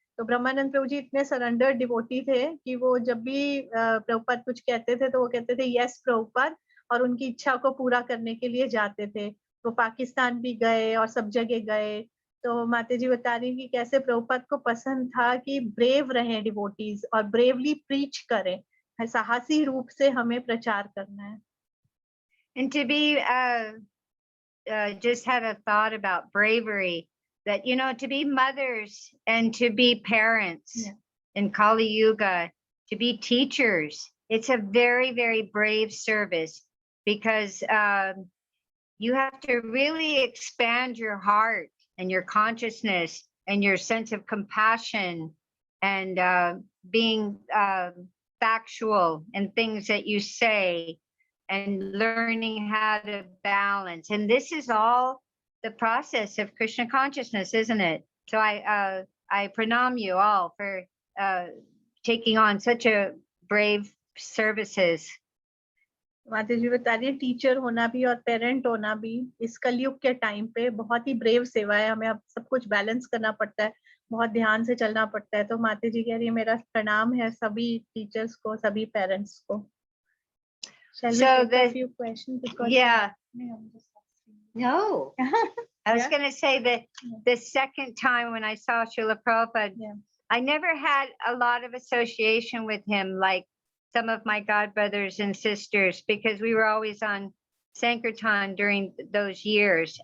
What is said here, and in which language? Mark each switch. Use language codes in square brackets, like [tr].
[hi] तो ब्रह्मानंद प्रभु जी इतने surrender devotee थे कि वो जब भी प्रभुपाद कुछ कहते थे तो वो कहते थे यस प्रभुपाद, और उनकी इच्छा को पूरा करने के लिए जाते थे। वो पाकिस्तान भी गए और सब जगह गए। तो माता जी बता रही कि कैसे प्रभुपाद को पसंद था कि ब्रेव रहे डिवोटीज और ब्रेवली प्रीच करें, साहसी रूप से हमें प्रचार करना है। [en] And to be just had a thought about bravery, that to be mothers and to be parents in Kali Yuga, to be teachers, it's a very, very brave service, because you have to really expand your heart and your consciousness and your sense of compassion, and being factual in things that you say, and learning how to balance. And this is all the process of Krishna consciousness, isn't it? So I pranam you all for taking on such a brave services. [hi] माता जी बता रही है teacher होना भी और parent होना भी इस कलयुग के टाइम पे बहुत ही ब्रेव सेवा है। हमें अब सब कुछ बैलेंस करना पड़ता है, बहुत ध्यान से चलना पड़ता है। तो माता जी कह रही है मेरा प्रणाम है सभी टीचर्स को, सभी पेरेंट्स को। [en] Shall we take a few questions? Because Yeah. No. I was going to say that the second time when I saw Srila Prabhupada, I never had a lot of association with him like some of my godbrothers and sisters, because we were always on Sankirtan during those years.